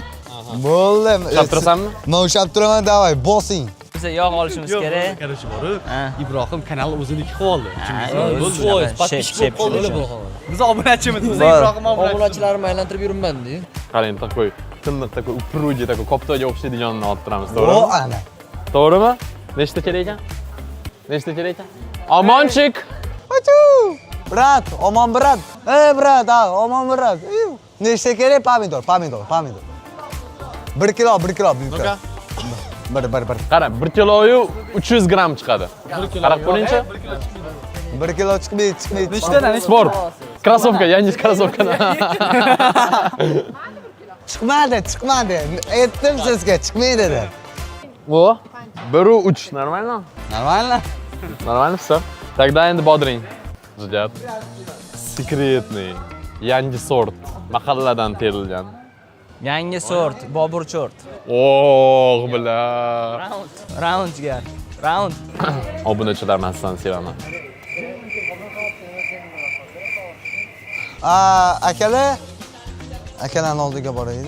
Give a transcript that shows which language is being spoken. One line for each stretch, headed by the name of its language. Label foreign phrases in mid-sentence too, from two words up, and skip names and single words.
Uzbek: Bo'ldi. Ushlab turasanmi? Men ushlab turaman, davay, bosing. Biz yog' olishimiz kerak. Qarashib borib, Ibrohim kanalni o'ziniki qilib oldi. Shep. Biz obunachimiz, biz Ibrohim obunachi. Obunachilarni aylantirib yuribman-da. Qarang, такой tiniq,
Russian: такой упругий, такой
Uzbek: koptaga o'xshaydiganini olib turamiz, O to'g'rimi? ana. To'g'rimi? Nechta kerak ekan? Omonchik. Achu! Brat, omon brat. Brat, omon brat. Nechta kerak? Pomidor. 1 kilo. Bir. Qara, 1 kiloyu 300 gram chiqadi. Qarab ko'ringchi. 1 kilo chiqmaydi. Nechtadan? Sport. Krossovka, yangi krossovkadan. Chiqmadi. Aytdim sizga, chiqmaydi dedi.
Russian: O, 1.3 нормально? Нормально? Нормально всё. Тогда
Uzbek: endi bodring.
Russian: Jujat.
Uzbek: Секретный. Yangi sort. Mahalladan terilgan. Yangi sort, Bobur chort. Oh, bila. Roundga. Round. Obunachilar men sizlarni sevaman. Akalarning oldiga boraylik.